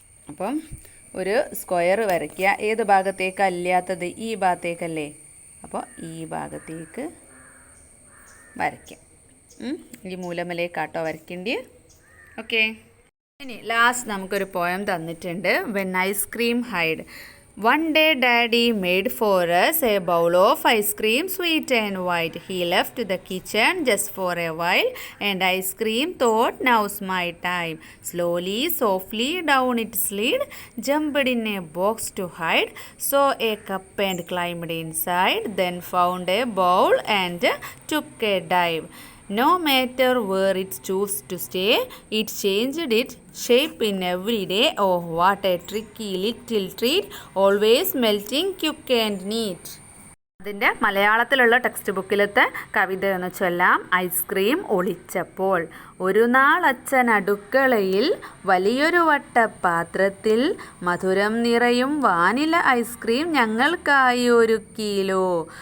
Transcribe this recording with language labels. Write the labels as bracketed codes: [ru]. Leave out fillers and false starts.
[ml] അപ്പം ഒരു സ്ക്വയർ വരയ്ക്കുക. ഏത് ഭാഗത്തേക്കാണ് ഇല്ലാത്തത്? ഈ ഭാഗത്തേക്കല്ലേ. അപ്പോൾ ഈ ഭാഗത്തേക്ക് വരയ്ക്കാം. ഈ മൂലമലേക്കാട്ടോ വരയ്ക്കേണ്ടി. ഓക്കെ. ഇനി ലാസ്റ്റ് നമുക്കൊരു പോയം തന്നിട്ടുണ്ട്. [en] When ice cream hide. One day daddy made for us a bowl of ice cream, sweet and white. He left the kitchen just for a while and ice cream thought, now's my time. Slowly, softly down it slid, jumped in a box to hide, saw a cup and climbed inside, then found a bowl and took a dive. No matter where it chose to stay, it changed its shape in every day. Oh, what a tricky little treat, always melting quick and neat. [ml] അതിൻ്റെ മലയാളത്തിലുള്ള text ബുക്കിലത്തെ കവിത എന്ന് ചൊല്ലാം. Ice cream ഒളിച്ചപ്പോൾ. ഒരു നാൾ അച്ഛൻ അടുക്കളയിൽ വലിയൊരു വട്ടപാത്രത്തിൽ മധുരം നിറയും വാനില ഐസ്ക്രീം ഞങ്ങൾക്കായി ഒരുക്കിയില്ലോ.